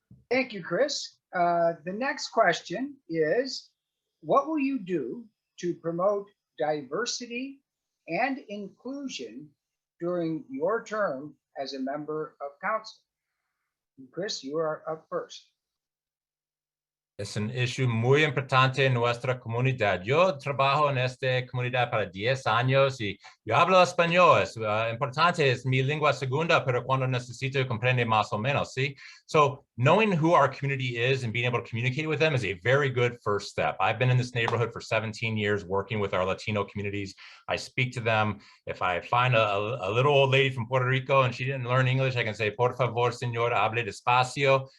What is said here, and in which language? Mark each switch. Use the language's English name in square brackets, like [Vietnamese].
[English] Thank you, Chris. The next question is, what will you do to promote diversity and inclusion during your term as a member of council? Chris, you are up first. [Spanish] Es un issue muy importante en nuestra comunidad. Yo trabajo en esta comunidad para 10 años y yo hablo español. Es importante, es mi lengua segunda, pero cuando necesito comprender más o menos, ¿sí? [English] So knowing who our community is and being able to communicate with them is a very good first step. I've been in this neighborhood for 17 years working with our Latino communities. I speak to them. If I find a little old lady from Puerto Rico and she didn't learn English, I can say, [Spanish] por favor, señora, hable despacio.